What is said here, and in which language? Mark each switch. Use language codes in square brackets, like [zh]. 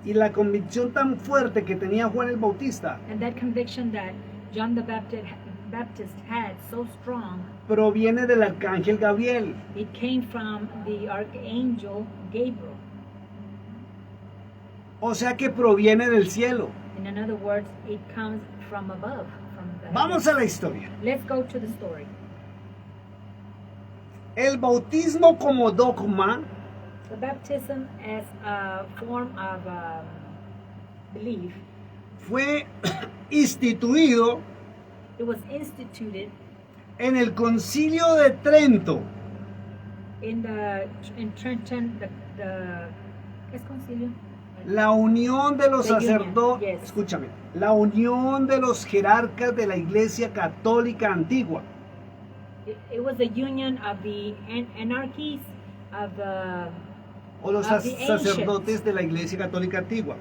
[es] Y la convicción tan fuerte que tenía Juan el Bautista [en] And that conviction that John the Baptist had so strong, [es] proviene del arcángel Gabriel. [en] it came from the archangel Gabriel. [es] O sea que proviene del cielo. [en] In other words, it comes from above, from the [es] Vamos a la historia. [en] Let's go to the story. [es] El bautismo como dogma [en] The baptism as a form of belief, [es] fue instituido [en] it was instituted [es] en el Concilio de Trento. [en] in Trenton, the [es] ¿qué es concilio? La unión de los [en] The union, [es] sacerdotes, [en] yes. [es] escúchame, la unión de los jerarcas de la Iglesia Católica Antigua. [en] It was the union of the anarchies of the [es] O los [en] Of the [es] sacerdotes de la Iglesia Católica Antigua.